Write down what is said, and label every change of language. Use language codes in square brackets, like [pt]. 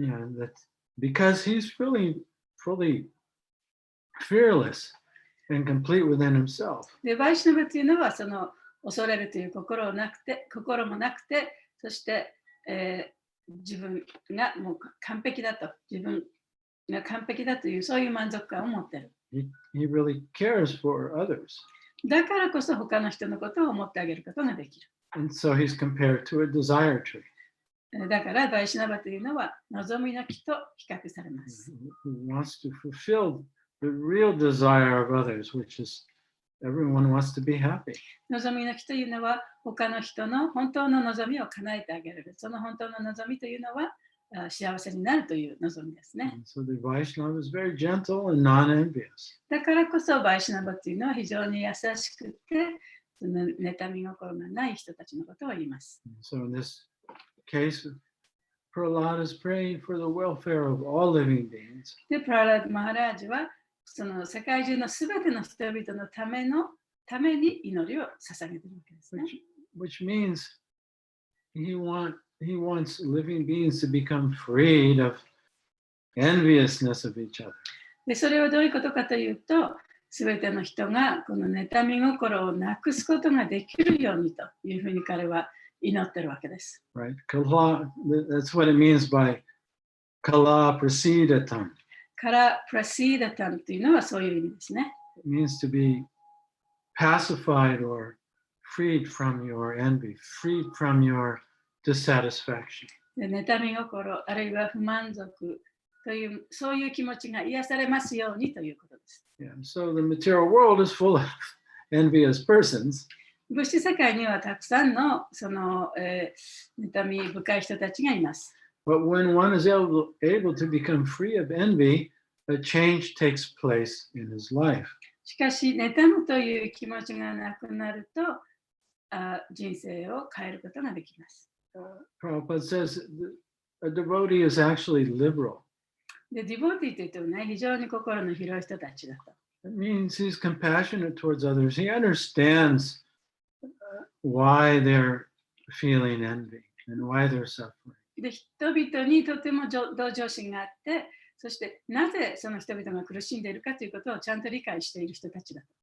[en] Yeah, that because he's fully fearless and complete within himself. [ja] で、バイシュナバというのはその恐れるという心もなくて、そして、自分がもう完璧だと、自分が完璧だというそういう満足感を持っている。 [en] He really cares for others. [ja] だからこそ他の人のことを思ってあげることができる。 [en] And so he's compared to a desire tree. [ja] だからバイシュナバというのは望みの木と比較されます。 [en] Who wants to fulfill the real desire of others, which is everyone wants to be happy. [ja] 望みの木というのは他の人の本当の望みを叶えてあげる。その本当の望みというのは幸せになるという望みですね。 [en] And so the Vaishnava is very gentle and non-envious. [ja] だからこそバイシュナバというのは非常に優しくて、その妬み心がない人たちのことを言います。 [en] So in this case, Prahlad is praying for the welfare of all living beings. [ja] で、プララダ・マハラージはその世界中のすべての人々のために祈りを捧げているわけですね。 [en] Which means he wants living beings to become freed of enviousness of each other. [ja] で、それはどういうことかというと、すべての人がこの妬み心をなくすことができるようにというふうに彼は祈ってるわけです。 [en] Right? Kala, that's what it means by kala prasidatam. [ja] からプラシーダタンというのはそういう意味ですね。 [en] It means to be pacified or freed from your envy, freed from your dissatisfaction. [ja] で、妬み心あるいは不満足というそういう気持ちが癒されますようにということです。 [en] Yeah, so the material world is full of envious persons. [ja] 物質世界にはたくさんのその、妬み深い人たちがいます。 [en] But when one is able to become free of envy, a change takes place in his life. [ja] しかし、妬むという気持ちがなくなると、人生を変えることができます。 [en] Prabhupada says a devotee is actually liberal. [ja] で、ディボーティーというとね、非常に心の広い人たちだと。 [en] It means he's compassionate towards others. He understands why they're feeling envy and why they're suffering. [ja] で、人々にとても同情心があって、そしてなぜその人々が苦しんでいるかということをちゃんと理解している人たちだ。